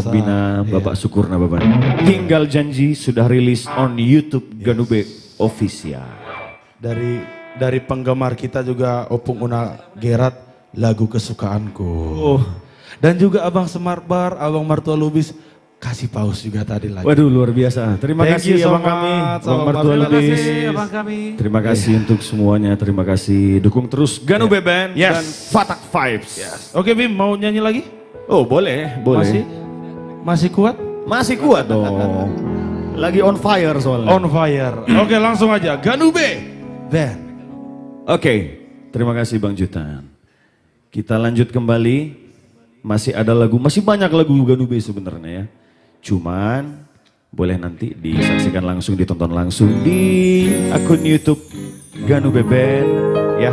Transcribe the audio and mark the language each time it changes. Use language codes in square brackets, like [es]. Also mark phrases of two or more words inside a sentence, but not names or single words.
[id] Pembina, Bapak Syukur Nababan. Tinggal Janji sudah rilis on YouTube Ganube Official. Dari penggemar kita juga Opung Una Gerat, lagu kesukaanku. Oh. Dan juga Abang Smart Bar, Abang Martua Lubis kasih paus juga tadi lagi. Waduh luar biasa. Terima [en] Thank [id] kasih [en] you so [id] abang kami, [en] much, [id] Abang Abang Martua Martua Lubis. Terima kasih abang kami. Terima kasih untuk semuanya. Terima kasih dukung terus Ganube Band Yes. dan Fatak Vibes. Oke Bim, mau nyanyi lagi? Oh boleh, boleh. Masih kuat? Masih kuat dong. Lagi [en] on fire [id] soalnya. [en] On fire. [id] Oke langsung aja, Ganube Band. Oke, terima kasih Bang Jutan. Kita lanjut kembali. Masih ada lagu, masih banyak lagu Ganube sebenarnya ya. Cuman boleh nanti disaksikan langsung, ditonton langsung di akun YouTube Ganube Band ya.